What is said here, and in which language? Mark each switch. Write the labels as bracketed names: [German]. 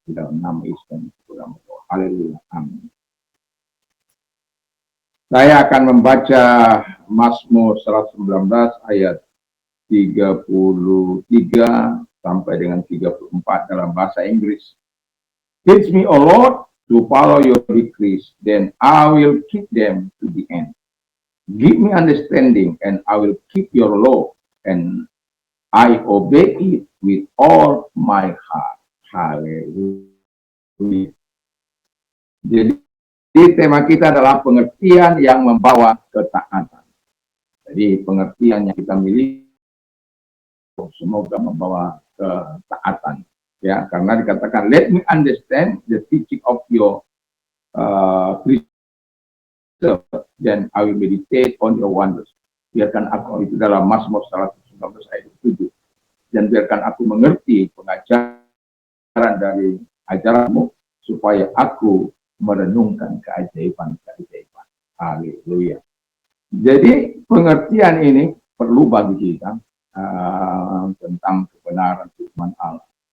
[Indonesian] Di dalam nama Yesus dan dalam doa. Haleluya. Amin. Saya akan membaca Mazmur 119 ayat 33 sampai dengan 34 dalam bahasa Inggris. [English] Teach me, O Lord, to follow your decrees, then I will keep them to the end. Give me understanding, and I will keep your law, and I obey it with all my heart. [Indonesian] Haleluya. Jadi tema kita adalah pengertian yang membawa ketaatan. Jadi pengertian yang kita miliki semoga membawa ketaatan. Ya, karena dikatakan [English] let me understand the teaching of your precepts, then I will meditate on your wonders. [Indonesian] Biarkan aku, itu dalam Mazmur 119 ayat 7. Dan biarkan aku mengerti pengajaran dari ajaranmu supaya aku merenungkan keajaiban-keajaiban. Haleluya. Jadi pengertian ini perlu bagi kita tentang kebenaran firman Allah.